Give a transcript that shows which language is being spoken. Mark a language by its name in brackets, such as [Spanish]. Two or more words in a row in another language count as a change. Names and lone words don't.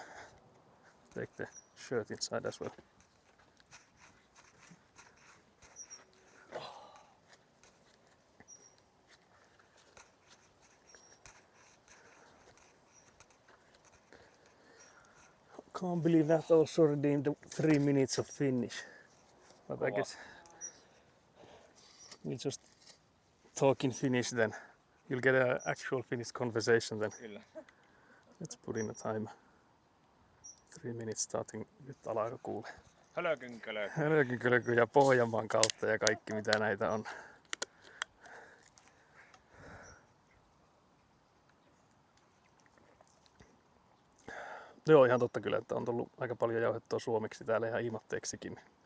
[English] Take the shirt inside as well. Can't believe that also redeemed 3 minutes of Finnish. But I guess we'll just talk in Finnish then. You'll get an actual Finnish conversation then. [Finnish] Kyllä. [English] Let's put in a timer. 3 minutes starting. [Finnish] Nyt alkaa kuule. Hölökynkölö. Hölökynkölöky ja Pohjanmaan kautta ja kaikki mitä näitä on. Joo, ihan totta kyllä, että on tullut aika paljon jauhettua suomeksi täällä ihan ilmatteeksikin.